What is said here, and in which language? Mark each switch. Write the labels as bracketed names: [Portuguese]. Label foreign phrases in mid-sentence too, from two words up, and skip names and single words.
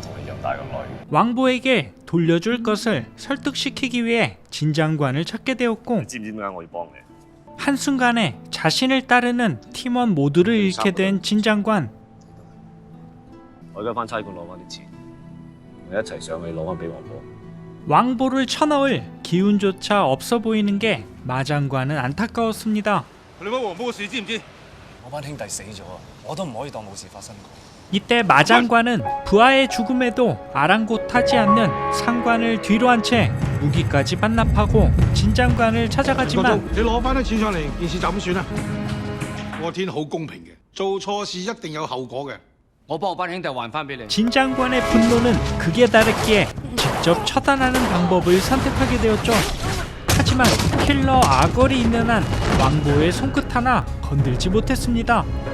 [Korean] 왕보에게 돌려줄 것을 설득시키기 위해 진 장관을 찾게 되었고 [Cantonese] 知唔知點解我要幫你？ [Korean] 한순간에 자신을 따르는 팀원 모두를 잃게 된 진 장관. [Cantonese] 我而家翻差館攞翻啲錢，我一齊上去攞翻俾王寶。 [Korean] 왕보를 쳐넣을 기운조차 없어 보이는 게 마장관은 안타까웠습니다. [Cantonese] 你乜王寶嘅事知唔知？我班兄弟死咗，我都唔可以當冇事發生過。 [Korean] 이때 마장관은 부하의 죽음에도 아랑곳하지 않는 상관을 뒤로 한 채 무기까지 반납하고 진 장관을 찾아가지만 [Cantonese] 你攞翻啲錢上嚟，件事就咁算啦。個天好公平嘅，做錯事一定有後果嘅。我幫我班兄弟還翻俾你。 [Korean] 진 장관의 분노는 극에 달했기에 직접 처단하는 방법을 선택하게 되었죠. 하지만 킬러 아걸이 있는 한 왕보의 손끝 하나 건들지 못했습니다.